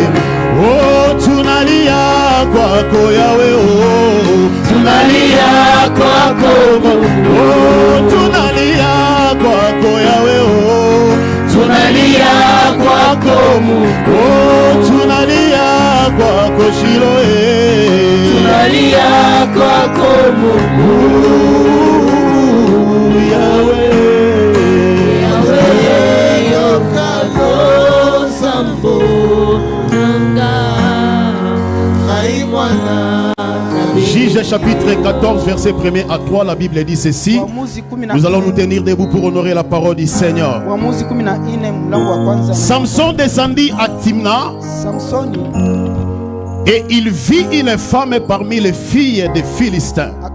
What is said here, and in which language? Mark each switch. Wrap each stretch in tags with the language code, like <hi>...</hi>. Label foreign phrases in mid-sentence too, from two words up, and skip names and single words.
<sw>oh tunalia kwako Yahweh oh tunalia kwako oh tunalia kwako Yahweh oh tunalia kwako oh tunalia kwako Shiloh tunalia kwako</sw> <ln>Yahweh Yahweh yokalo sambo nanga kai mwana.</ln> <fr>Juge chapitre 14 verset 1er à 3, la Bible dit ceci. Nous allons nous tenir debout pour honorer la parole du Seigneur. Samson descendit à Timna et il vit une femme parmi les filles des Philistins.</fr>